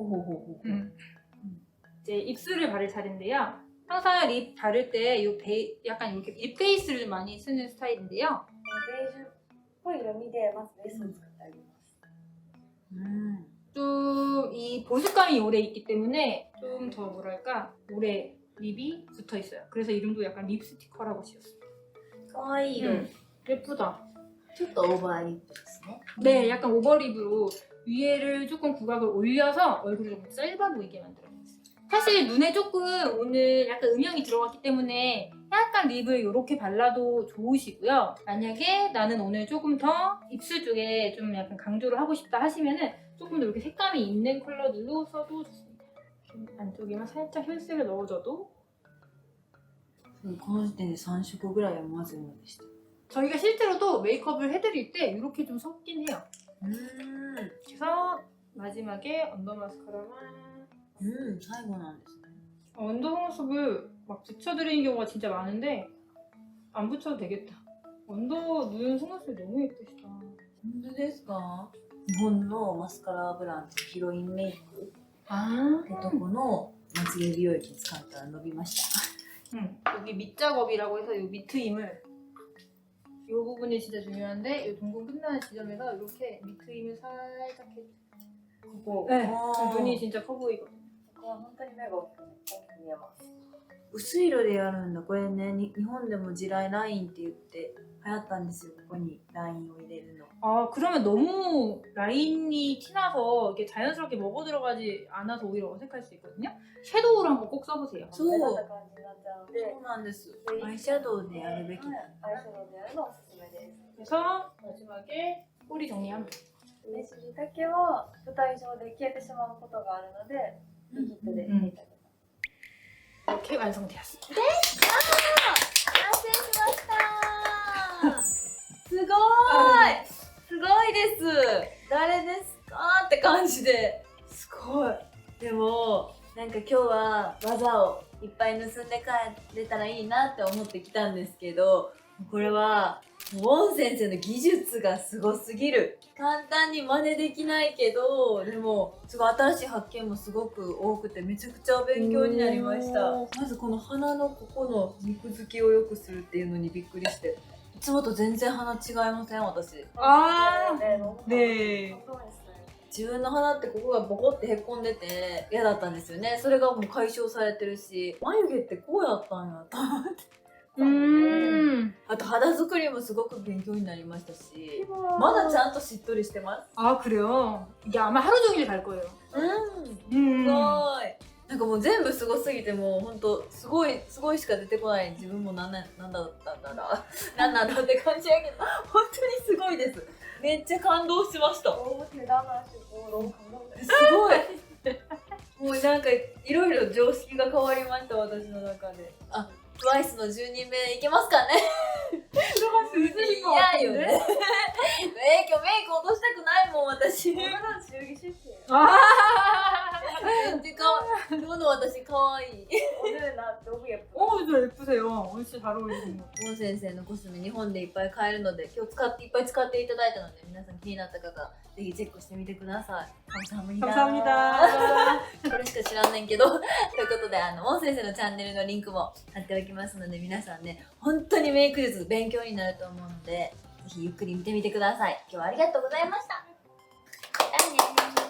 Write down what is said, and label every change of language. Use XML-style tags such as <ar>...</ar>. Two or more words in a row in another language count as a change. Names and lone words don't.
<ko>호호호호. 이제 입술을 바를 차례인데요. 항상 립 바를 때 약간 이렇게 립 베이스를 좀 많이 쓰는 스타일인데요.</ko> <ja>ベージュっぽい色味でまずベースを作ってあげます</ja> <ko>좀 이 보습감이 오래 있기 때문에 좀 더 뭐랄까 오래 립이 붙어 있어요. 그래서 이름도 약간 립 스티커라고 지었어요.</ko> <ja>かわいい色、</ja> <ko>예쁘다.</ko> <ja>ちょっとオーバーリップですね。</ja> <ko>네, 약간 오버립으로 위에를 조금 부각을 올려서 얼굴이 조금 짧아 보이게 만들어놨어요. 사실 눈에 조금 오늘 약간 음영이 들어갔기 때문에 약간 립을 이렇게 발라도 좋으시고요. 만약에 나는 오늘 조금 더 입술 쪽에 좀 약간 강조를 하고 싶다 하시면은 조금 더 이렇게 색감이 있는 컬러들로 써도 좋습니다. 안쪽에만 살짝 혈색을 넣어줘도</ko> <ja>この時点で3色ぐらいはまずいのでした。</ja> <ko>저희가 실제로도 메이크업을 해드릴 때 이렇게 좀 섞긴 해요. 그래서 마지막에 언더 마스카라만</ko> <ja>最後なんですね。</ja> <ko>언더 속눈썹을 막 붙여드리는 경우가 진짜 많은데 안 붙여도 되겠다. 언더 눈 속눈썹이 너무 예쁘시다.</ko> <ja>本当ですか？日本のマスカラブランドヒロインメイク 아, ってとこのまつげ美容液使ったら伸びました。</ja> <ko>여기 밑작업이라고 해서 이 밑트임을 이 부분이 진짜 중요한데 이 동공 끝나는 지점에서 이렇게 밑트임을 살짝 해줘. 그거 네, 눈이 진짜 커 보이거든요.</ko> <ja>ここは本当に目が大きく見えます薄い色でやるんだ。これね、日本でも地雷ラインって言って流行ったんですよ。ここにラインを入れるの。</ja> <ko>아 그러면 너무 라인이 티나서 이게 자연스럽게 먹어 들어가지 않아서 오히려 어색할 수 있거든요. 섀도우를 한번 꼭 써보세요.</ko> <ja>そう目立った感じになっちゃうのでそうなんです。アイシャドウでやるべき。アイシャドウでやるのおすすめです</ja> <ko>그래서 마지막에 꼬리 정리합니다.</ko> <ja>目尻だけは舞台上で消えてしまうことがあるのでリキッドで入れてあげます</ja> <ko>이렇게 완성되었습니다.</ko> <ja>完成しましたすごーいすごいです誰ですかって感じですごいでもなんか今日は技をいっぱい盗んで帰れたらいいなって思ってきたんですけどこれはウォン先生の技術がすごすぎる簡単に真似できないけどでもすごい新しい発見もすごく多くてめちゃくちゃ勉強になりましたまずこの鼻のここの肉付きを良くするっていうのにびっくりしていつもと全然鼻違いません私 아,</ja> <ko>네, 너무 네. 감동했어요.</ko> <ja>自分の鼻ってここがボコってへこんでて嫌だったんですよねそれがもう解消されてるし眉毛ってこうやったんやと思って あと肌作りもすごく勉強になりましたしまだちゃんとしっとりしてます</ja> <ko>아 그래요? 이게 아마 하루 종일 갈 거예요.</ko> <ja>すごいなんかもう全部すごすぎてもうほんとすごいしか出てこない自分もなんだったんだろうなんなんだって感じやけど本当にすごいですめっちゃ感動しました</ja> <ko>너무 대단하시고 너무 감동됐어요.</ko> <ja>すごいもうなんかいろいろ常識が変わりました私の中であTWICE の10人目いけますかね嫌よね今日メイク落としたくないもん私</ja> <ko>오늘은 지우기 실패예요. 아,</ko> <ja>全然かわいい今日の私かわいい</ja> <ko>오늘 나 너무 예뻐. 저 예쁘세요. 진짜 잘 어울리시는 것 같아요.</ko> <ja>ウォン先生のコスメ日本でいっぱい買えるので今日いっぱい使っていただいたので皆さん気になった方ぜひチェックしてみてください 감사합니다</ja> <ko>감사합니다.</ko> <ja>これしか知らんねんけどということでウォン先生のチャンネルのリンクも貼っておきますので皆さんね本当にメイク術勉強になると思うのでぜひゆっくり見てみてください今日はありがとうございましたじゃあね</ja>